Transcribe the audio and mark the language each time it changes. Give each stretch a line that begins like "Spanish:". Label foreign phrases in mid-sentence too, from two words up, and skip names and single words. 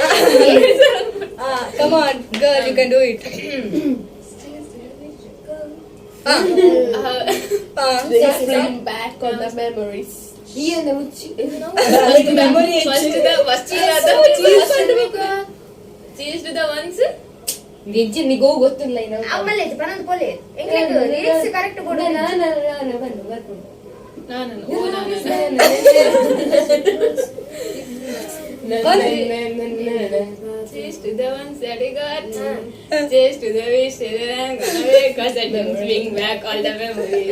English: Come on, girl, you can do it. They bring back on the memories. Cheers to the ones.
Tulu: ಅಮ್ಮಲ್ಲಿ ಪನ್ನೊಂದು ಪೊಲೆ
English: England lyrics correct
Tulu: ಕೊಡು
English: Cheers to the ones that I got. Cheers to the wish that I'm gonna make, 'cause that bring back all the memories.